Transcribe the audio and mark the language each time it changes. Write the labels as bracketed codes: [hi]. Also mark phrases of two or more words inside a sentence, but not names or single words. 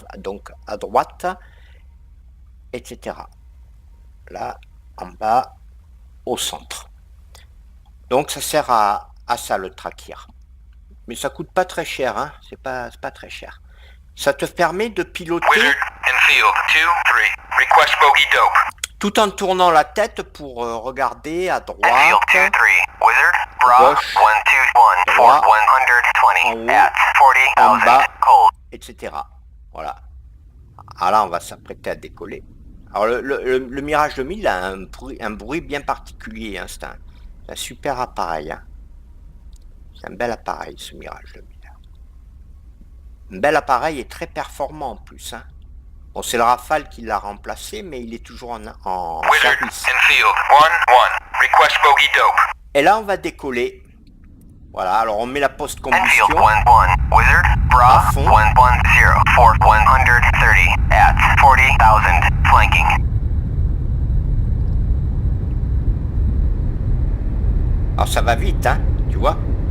[fr] Donc à droite, etc. Là, en bas, au centre. Donc ça sert à ça le trachyre. Mais ça coûte pas très cher, hein. C'est pas très cher. Ça te permet de piloter [en] Wizard, Enfield, 2-3. Request bogey dope. [fr] tout en tournant la tête pour regarder à droite, [en] Enfield, 2-3. Wizard, bra, [fr] gauche, [en] 121 for [fr] droit, 120 en haut, [en] at [fr] en 40,000 bas, [en] cold. [fr] etc. Voilà. Ah là, on va s'apprêter à décoller. Alors le Mirage 2000 a un bruit bien particulier, hein. C'est un super appareil, hein. C'est un bel appareil, ce Mirage 2000. Un bel appareil et très performant en plus, hein. Bon, c'est le Rafale qui l'a remplacé, mais il est toujours en Wizard, service. [en] Enfield, 1-1. Request bogey dope. [fr] Et là, on va décoller. Voilà, alors on met la post-combustion. [en] Enfield, 1-1. Wizard, bra, [fr] À fond. [en] 110 for 130 at 40,000 flanking. [fr] Alors ça va vite, hein, tu vois.